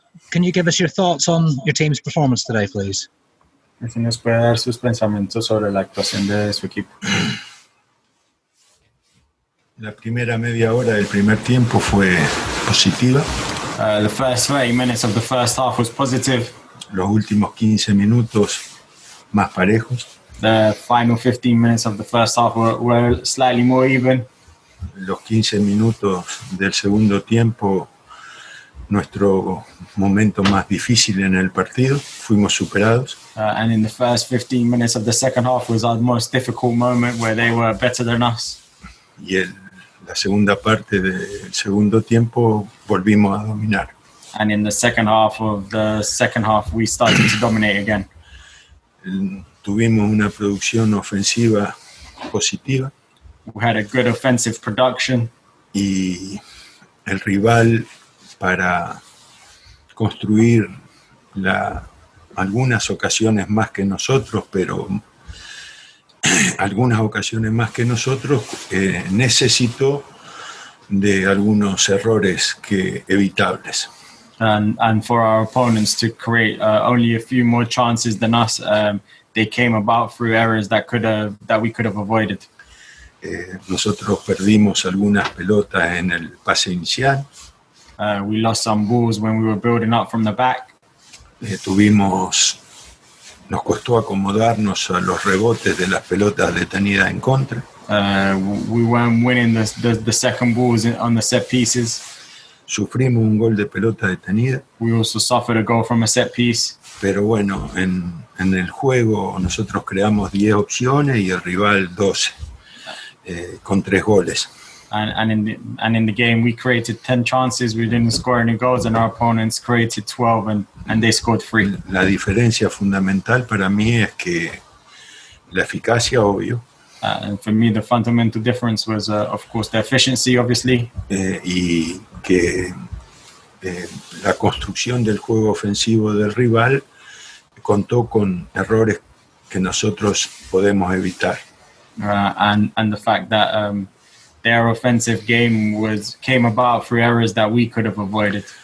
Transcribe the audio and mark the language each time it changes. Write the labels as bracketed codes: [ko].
[en] Can you give us your thoughts on your team's performance today, please? [es] Si nos puede dar sus pensamientos sobre la actuación de su equipo. La primera media hora del primer tiempo fue positiva. [en] The first 30 minutes of the first half was positive. [es] Los últimos 15 minutos más parejos. [en] The final 15 minutes of the first half were slightly more even. [es] Los 15 minutos del segundo tiempo, nuestro momento más difícil en el partido, fuimos superados. [en] And in the first 15 minutes of the second half was our most difficult moment where they were better than us. [es] Y la segunda parte del segundo tiempo volvimos a dominar. [en] And in the second half of the second half, we started to dominate again. [es] Tuvimos una producción ofensiva positiva. [en] We had a good offensive production. [es] Y el rival, para construir algunas ocasiones más que nosotros, pero algunas ocasiones más que nosotros, necesitó de algunos errores evitables. [en] And for our opponents to create only a few more chances than us, they came about through errors that we could have avoided. [es] Nosotros perdimos algunas pelotas en el pase inicial. [en] We lost some balls when we were building up from the back. [es] Nos costó acomodarnos a los rebotes de las pelotas detenidas en contra. [en] We weren't winning the second balls on the set pieces. [es] Sufrimos un gol de pelota detenida. [en] We also suffered a goal from a set piece. [es] Pero bueno, en el juego nosotros creamos 10 opciones y el rival 12, con 3 goles. [en] And in the game we created 10 chances, we didn't score any goals, and our opponents created 12 and they scored 3. [es] La diferencia fundamental para mí es que la eficacia, obvio. [en] And for me, the fundamental difference was, of course, the efficiency, obviously. [es] Y que la construcción del juego ofensivo del rival contó con errores que nosotros podemos evitar. [en] And the fact that their offensive game came about through errors that we could have avoided.